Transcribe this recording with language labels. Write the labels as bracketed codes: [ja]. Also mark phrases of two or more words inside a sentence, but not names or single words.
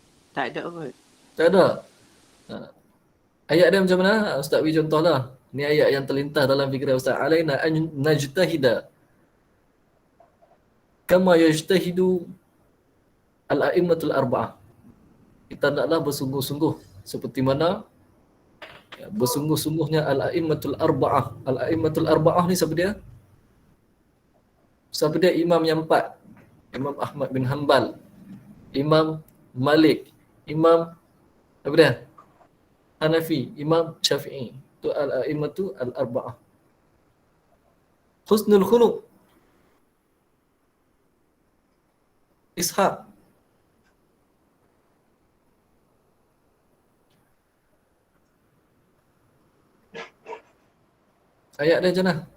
[ms] Tak ada kot. Tak ada. Ayat dia macam mana? Ustaz beri contohlah. Ni ayat yang terlintas dalam fikiran Ustaz. [ar] علينا أن نجتهد كما يجتهد الأئمة الأربعة. [ms] Kita naklah bersungguh-sungguh seperti mana bersungguh-sungguhnya [ar] الأئمة الأربعة. الأئمة الأربعة [ms] ni siapa dia? Siapa dia? Imam yang 4. Imam Ahmad bin Hanbal, Imam Malik, Imam apa dia? Hanafi, Imam Syafi'i. Itu [ar] الأئمة الأربعة. حسن الخلق, Ishaq. [ms] Ayat dia macam mana?